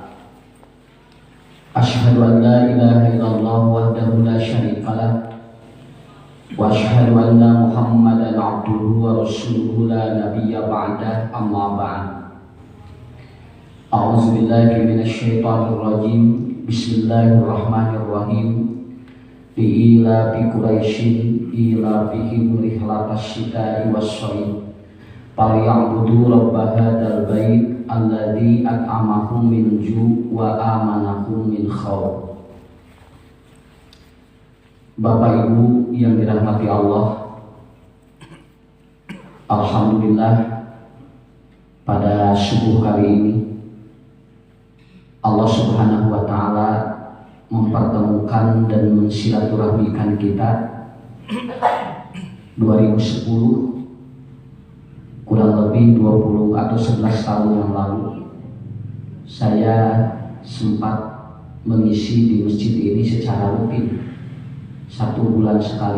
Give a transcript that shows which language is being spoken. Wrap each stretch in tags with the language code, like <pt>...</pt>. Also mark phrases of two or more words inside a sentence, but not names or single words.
<ar>أشهد أن لا إله إلا الله وحده لا شريك له وأشهد أن محمدا عبده ورسوله لا نبي بعده، أما بعد. أعوذ بالله من الشيطان الرجيم. Bismillahirrahmanirrahim. إلا بقريش إلا بهم رحلة الشتاء والصيب فليعبدوا رب هذا البيت الذي أطعمهم من جوع وآمنهم من خوف.</ar> <id>Bapak Ibu yang dirahmati Allah, alhamdulillah pada subuh kali ini</id> <ar>الله سبحانه وتعالى</ar> <id>mempertemukan dan mensilaturahmikan kita 2010, kurang lebih 20 atau 11 tahun yang lalu saya sempat mengisi di masjid ini secara rutin 1 bulan sekali.</id>